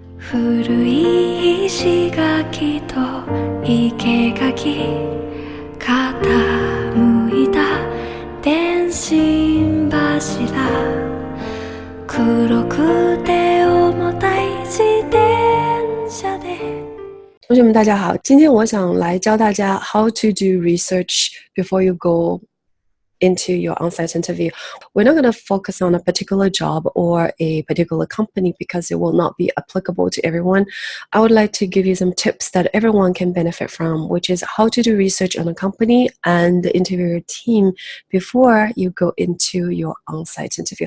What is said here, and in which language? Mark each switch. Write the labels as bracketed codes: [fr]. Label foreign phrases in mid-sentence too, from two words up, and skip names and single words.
[ja] 古い石垣と生垣傾いた電信柱黒くて重たい自転車で。 [zh] 同学们大家好，今天我想来教大家 [en] how to do research before you go into your on-site interview. We're not going to focus on a particular job or a particular company because it will not be applicable to everyone. I would like to give you some tips that everyone can benefit from, which is how to do research on a company and the interviewer team before you go into your on-site interview.